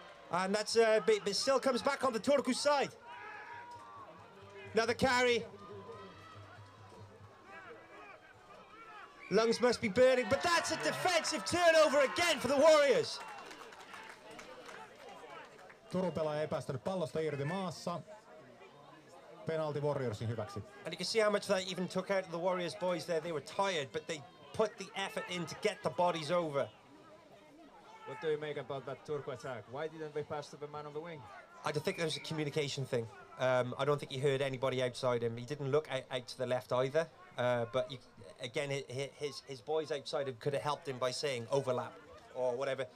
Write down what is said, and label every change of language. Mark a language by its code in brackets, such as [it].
[en] And that's but still comes back on the Turku side. Another carry. Lungs must be burning, but that's a defensive turnover again for the Warriors. [fi] Turun pelaaja ei päästänyt pallosta irti maassa. Penalti Warriorsin hyväksi. [en] And you can see how much that even took out of the Warriors boys there. They were tired, but they put the effort in to get the bodies over. What do you make about that Turku attack? Why didn't they pass to the man on the wing? I don't think there was a communication thing. I don't think he heard anybody outside him. He didn't look out to the left either. But again, his boys outside him could have helped him by saying overlap or whatever.